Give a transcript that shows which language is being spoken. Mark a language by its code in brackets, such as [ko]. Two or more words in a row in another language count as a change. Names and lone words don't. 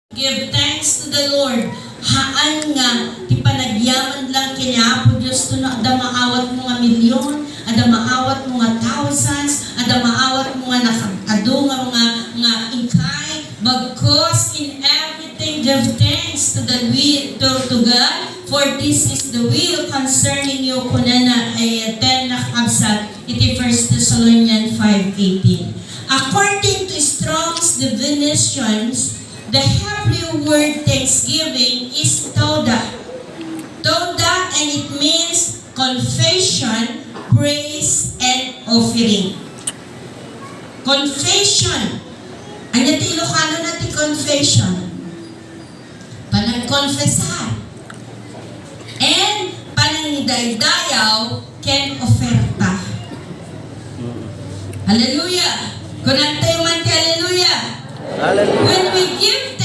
[en] Give thanks to the Lord. [ilo] Haan nga, ti panagyaman lang kanya po Diyos to na ada maawat mo nga milyon, ada maawat mo nga thousands, ada maawat mo nga nakakado nga ingkay, [en] bagkos in everything give thanks to the will to God, for this is the will concerning you [ilo] kunana ay 10 nakabsat iti 1 Thessalonians 5:18. [en] According to Strong's definitions, the Hebrew word thanksgiving is toda. Toda, and it means confession, praise, and offering. Confession. [ilo] Ano ti Ilocano na ti confession? Panagkonfesar. And panangidaydayaw ken oferta. Hallelujah! Kunantay man ti hallelujah! Hallelujah. [en] When we give